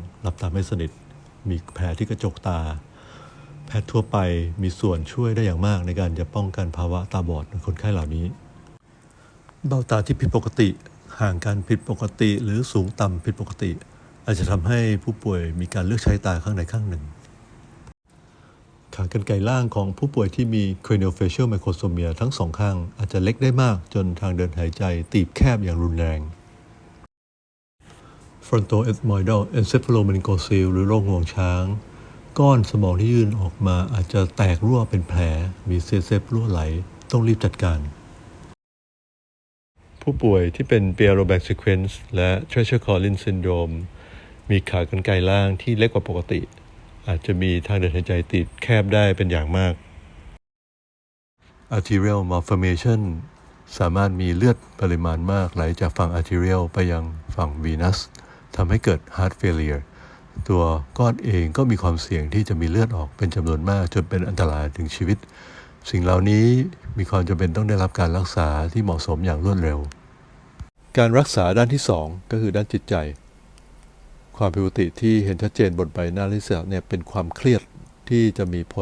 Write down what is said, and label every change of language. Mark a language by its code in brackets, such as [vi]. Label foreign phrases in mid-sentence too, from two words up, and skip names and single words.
[th] หลับตาไม่สนิท มีแผลที่กระจกตา แพทย์ทั่วไปมีส่วนช่วยได้อย่างมากในการจะป้องกันภาวะตาบอดในคนไข้เหล่านี้ เบ้าตาที่ผิดปกติห่างกันผิดปกติหรือสูงต่ำผิดปกติ อาจจะทำให้ผู้ป่วยมีการเลือกใช้ตาข้างใดข้างหนึ่ง ขากรรไกรล่างของผู้ป่วยที่มี [en] craniofacial microsomia [th] ทั้งสองข้างอาจจะเล็กได้มากจนทางเดินหายใจตีบแคบอย่างรุนแรง [en] frontoethmoidal encephalomenincocele [th] หรือโรคงวงช้าง ก้อนสมองที่ยื่นออกมาอาจจะแตกรั่วเป็นแผล มีเซฟรั่วไหล ต้องรีบจัดการ ผู้ป่วยที่เป็น Pierre-Robert sequence และ Treacher-Collins syndrome มีขากรรไกรล่างที่เล็กกว่าปกติ อาจจะมีทางเดินหายใจติดแคบได้เป็นอย่างมาก [en] arterial malformation [th] สามารถมีเลือดปริมาณมากไหลจากฝั่ง arterial ไปยังฝั่ง venous ทำให้เกิด [en] heart failure [th] ตัวก้อนเองก็มีความเสี่ยงที่จะมีเลือดออกเป็นจำนวนมากจนเป็นอันตรายถึงชีวิต สิ่งเหล่านี้มีความจำเป็นต้องได้รับการรักษาที่เหมาะสมอย่างรวดเร็ว การรักษาด้านที่2ก็คือด้านจิตใจ ความผิดปกติที่เห็นชัดเจนบนใบหน้าศีรษะเนี่ยเป็นความเครียดที่จะมีผล